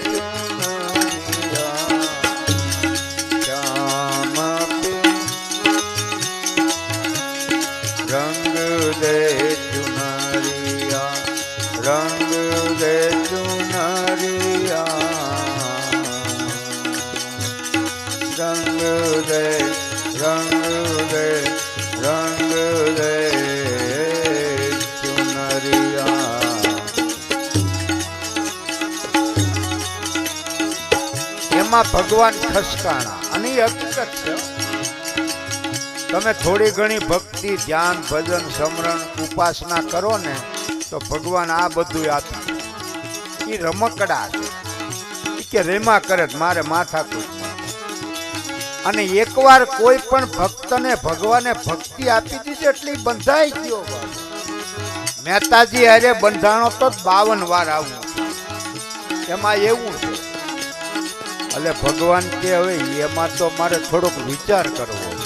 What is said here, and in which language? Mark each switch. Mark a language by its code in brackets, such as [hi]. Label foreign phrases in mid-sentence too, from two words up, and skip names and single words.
[hi] रंग दे चुनरिया रंग दे चुनरिया रंग दे रंग दे रंग दे [gu] चुनरिया એમાં ભગવાન ખસકાણા અને હકીકત છે તમે થોડી ઘણી ભક્તિ ધ્યાન ભજન સમરણ ઉપાસના કરો ને તો ભગવાન આ બધું આપે એ રમકડા છે કે રેમા કરે મારે માથા કૂટમાં અને એકવાર કોઈ પણ ભક્તને ભગવાને ભક્તિ આપી દીધી એટલે બંધાઈ ગયો મહેતાજી અરે બંધાણો તો 52 વાર આવું એમાં એવું છે એટલે ભગવાન કે હવે એમાં તો મારે થોડોક વિચાર કરવો